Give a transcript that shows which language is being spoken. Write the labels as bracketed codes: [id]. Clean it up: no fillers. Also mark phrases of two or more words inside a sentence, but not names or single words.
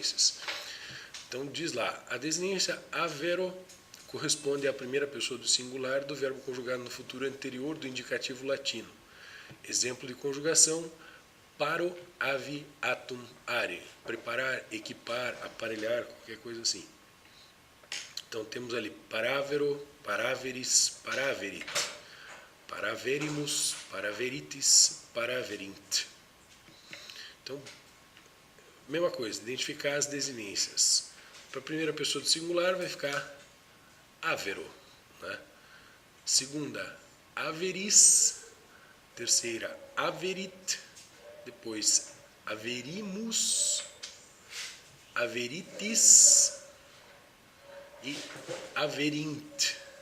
[pt] Então diz lá, a desinência avero corresponde à primeira pessoa do singular do verbo conjugado no futuro anterior do indicativo latino. Exemplo de conjugação: [la] paro, ave, atum, are. [pt] Preparar, equipar, aparelhar, qualquer coisa assim. Então temos ali [la] paravero, paraveris, paraverit. Paraverimus, paraveritis, paraverint. [pt] Então, mesma coisa, identificar as desinências. Para a primeira pessoa do singular vai ficar avero, né? Segunda, averis. Terceira, averit. Depois, [la] averimus, averitis [pt] e averint.